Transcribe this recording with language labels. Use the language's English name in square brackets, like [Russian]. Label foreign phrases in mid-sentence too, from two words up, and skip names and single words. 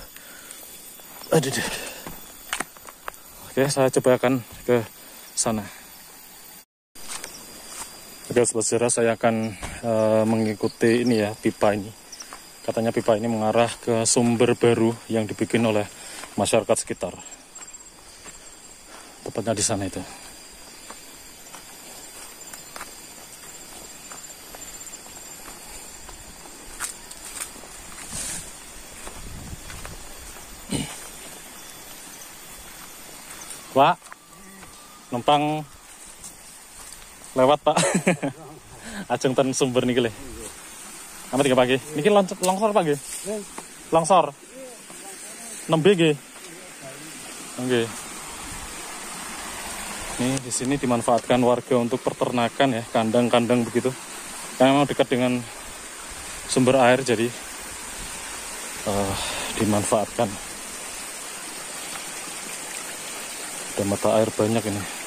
[Indonesian] Oke, saya coba akan ke sana. Oke sobat sejarah, saya akan mengikuti ini ya, pipa ini. Katanya pipa ini mengarah ke sumber baru yang dibikin oleh masyarakat sekitar. Tepatnya di sana itu. Pak, numpang lewat Pak. [Javanese] Ajeng ten sumber niki le. Amat tiga pagi. Niki longsor Pak nggih. Longsor. Nembe nggih. Nggih. [Indonesian] Ini di sini dimanfaatkan warga untuk peternakan ya, kandang-kandang begitu. Karena memang dekat dengan sumber air, jadi dimanfaatkan. Ada mata air banyak ini.